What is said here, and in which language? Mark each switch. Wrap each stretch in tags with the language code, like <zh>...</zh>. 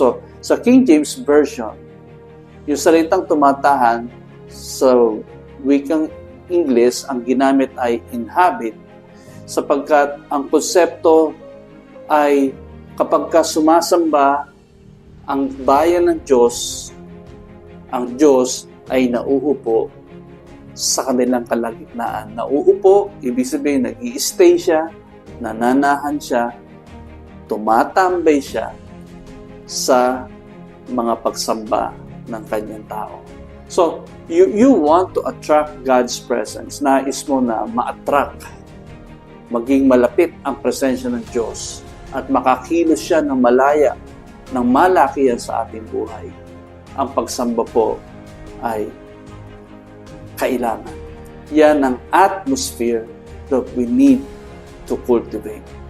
<tl>So, sa King James Version, yung salitang tumatahan sa wikang English, ang ginamit ay inhabit, sapagkat ang konsepto ay kapag ka sumasamba ang bayan ng Diyos, ang Diyos ay nauupo sa kanilang kalagitnaan. Nauupo, ibig sabihin, nag-i-stay siya, nananahan siya, tumatambay siya sa mga pagsamba ng kanyang tao.</tl> <en>So, you want to attract God's presence.</en> <tl>Nais mo na ma-attract, maging malapit ang presensya ng Diyos at makakilos siya ng malaya, ng malakihan sa ating buhay. Ang pagsamba po ay kailangan. Yan ang</tl> <en>atmosphere that we need to cultivate.</en>